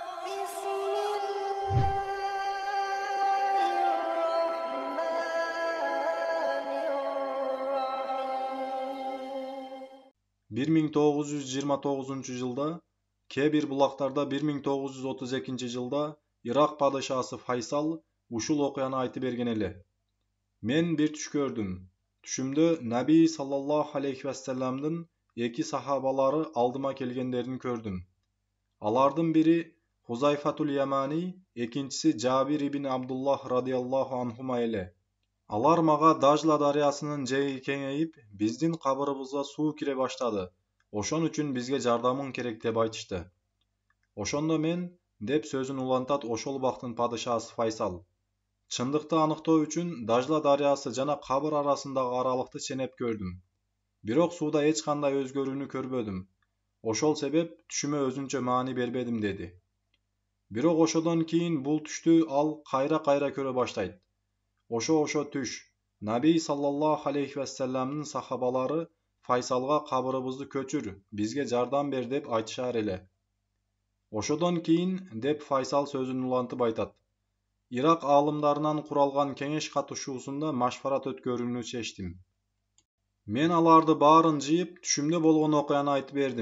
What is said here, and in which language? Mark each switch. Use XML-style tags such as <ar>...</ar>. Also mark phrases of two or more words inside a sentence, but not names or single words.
<ky>Bir 1929-жылда, Кебир булактарда 1932-жылда Ирак падышасы Файсал ушул окуяны айтып берген эле. Мен bir түш көрдүм. Түшүмдө Наби</ky> <ar>صلى الله عليه وسلم</ar> <ky>эки сахабалары алдыма келгендерин көрдүм. Алардын бири Хузайфатул Ямани, экинчиси Жабир ибн Абдуллах</ky> <ar>رضي الله عنهما</ar> <ky>эле. Алар мага Дажла дарыясынын жээги кеңейип, биздин кабырыбызга суу кире баштады. Ошон үчүн бизге жардамың керек деп айтышты. Ошондо мен, деп сөзүн улантат ошол убактын падышасы Файсал. Чындыкты аныктоо үчүн Дажла дарыясы жана кабыр арасындагы аралыкты ченеп көрдүм. Бирок сууда эч кандай өзгөрүүнү көрбөдүм. Ошол себеп түшүмө өзүнчө маани бербедим деди. Бирок ошодон кийин бул түштү ал кайра көрө баштайт. Ошо түш. Наби</ky> <ar>صلى الله عليه وسلم</ar> <ky>сахабалары Файсалга кабырыбызды көчүр, бизге жардам бер деп айтышар эле. Ошодон кийин, деп Файсал сөзүн улантып айтат. Ирак аалымдарынан куралган кеңеш катышуусунда машфарат өткөрүүнү чечтим. Мен аларды баарын жыйып, түшүмдө болгон окуяны айтып бердим.</ky>